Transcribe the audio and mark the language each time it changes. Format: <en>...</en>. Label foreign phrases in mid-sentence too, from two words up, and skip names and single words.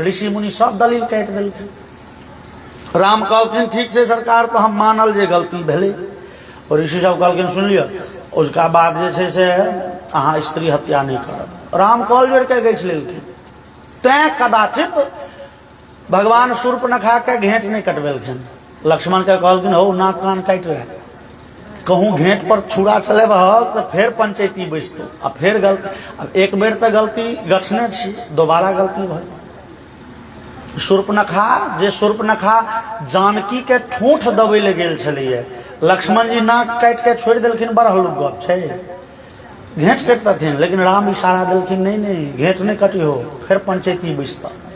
<mai>ऋषि मुनि सब दलील काटि देलखिन। राम कहलखिन ठीक से सरकार तो हम मानल जे गलती भेले। और ऋषि सब कहलखिन सुन लियो उसका बाद जे छै से अहाँ स्त्री हत्या नहीं करब। राम कॉल बेर के गैछ लेलखिन। तैं कदाचित भगवान शूर्पणखा के घेंट नहीं कटबेलखिन। लक्ष्मण के कहलखिन हो नाक कान काटि रहे कहूँ घेंट पर छुरा चले तो फिर पंचायती बैसतो आ फिर गलती। अब एक बेर तो गलती गछने छी दोबारा गलती भल। शूर्पणखा जानकी के ठूठ दबे ले गेल छलैया। लक्ष्मण जी नाक काटि के छोड़ देलखिन। बड़ हल्लुक गप छै। घेंट कटतथिन लेकिन राम इशारा देलखिन नहीं घेंट नहीं कटियो फिर पंचायती बैसता।</mai>